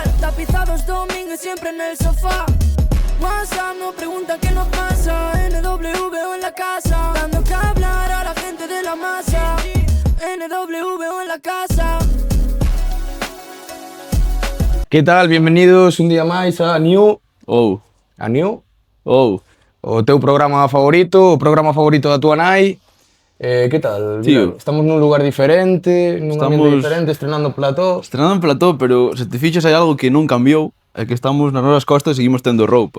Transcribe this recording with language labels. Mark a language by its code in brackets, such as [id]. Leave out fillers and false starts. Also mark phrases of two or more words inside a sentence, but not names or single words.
[es] Tapizados domingos siempre en el sofá. WhatsApp no pregunta qué nos pasa. NWO en la casa, dando que hablar a la gente de la masa. NWO en la casa. [gl] Que tal? Bienvenidos un día máis a New. A New? O teu programa favorito, o programa favorito da tua nai. Que tal? Tío. Estamos nun lugar diferente, nun ambiente diferente, [es] estrenando plató. Estrenando en plató, [gl] pero se te fixas hai algo que non cambiou, é que estamos nas nosas costas e seguimos tendo roupa.